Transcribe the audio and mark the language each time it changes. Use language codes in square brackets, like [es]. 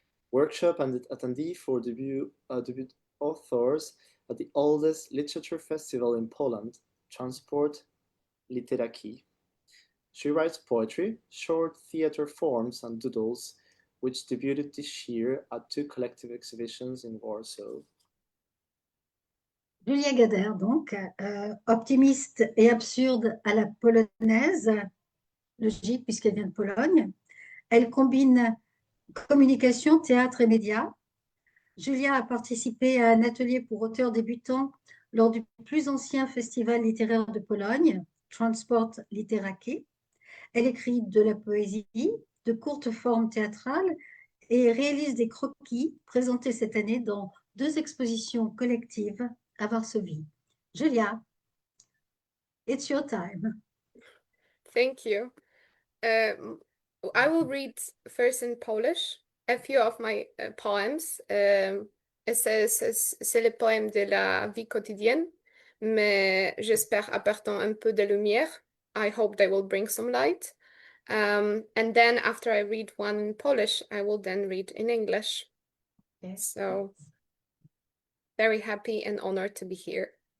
[en] Workshop and attendee for debut authors at the oldest literature festival in Poland, Transport Literacki. She writes poetry, short theater forms, and doodles, which debuted this year at 2 collective exhibitions in Warsaw. [fr] Julia Gader, donc, optimiste et absurde à la polonaise, logique puisqu'elle vient de Pologne. Elle combine communication, théâtre et médias. Julia a participé à un atelier pour auteurs débutants lors du plus ancien festival littéraire de Pologne, Transport Literacki. Elle écrit de la poésie, de courtes formes théâtrales et réalise des croquis présentés cette année dans 2 expositions collectives à Varsovie. [en] Julia, it's your time. Thank you. I will read first in Polish a few of my poems. [fr] C'est le poème de la vie quotidienne, mais j'espère apportant un peu de lumière. [en] I hope they will bring some light. And then after I read one in Polish, I will then read in English. Okay. So, very happy and honored to be here.